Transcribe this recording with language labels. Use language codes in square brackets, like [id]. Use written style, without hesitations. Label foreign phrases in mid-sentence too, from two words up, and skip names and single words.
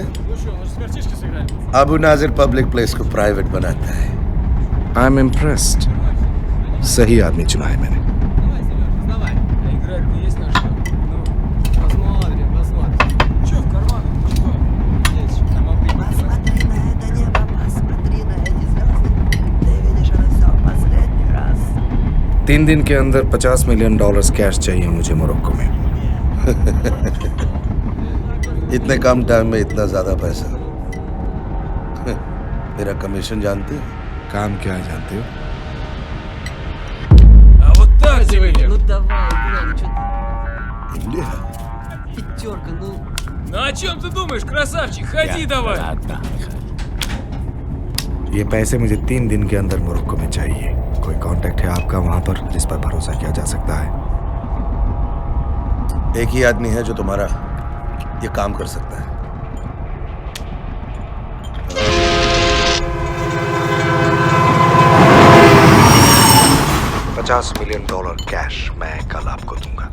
[ru] Ну что, может, с картишки сыграем? [hi] अबू नाजिर पब्लिक प्लेस को प्राइवेट बनाता है. [en] I'm impressed. [hi] सही आदमी चुना है मैंने. [ru] Давай, Серёж, давай. А играть-то есть на что? Ну, посмотрим. Чё в карманах? Ну что? Есть, там обидно. Посмотри на это небо, посмотри на эти звезды. Ты видишь это все в последний раз. [hi] 3 दिन के अंदर $50 मिलियन कैश चाहिए मुझे मोरक्को में. इतने कम टाइम में इतना ज्यादा पैसा. मेरा कमीशन जानते हो? काम क्या है जानते हो? [ru] А вот так тебе! Ну давай, играй, ну чё ты? [hi] इंडिया. [ru] Пятерка, ну. Ну о чем ты думаешь, красавчик? Ходи давай! [hi] ये पैसे मुझे 3 दिन के अंदर मोरक्को में चाहिए. कोई कांटेक्ट है आपका वहां पर जिस पर भरोसा किया जा सकता है? एक ही आदमी है जो तुम्हारा ये काम कर सकता है. $50 मिलियन कैश मैं कल आपको दूंगा.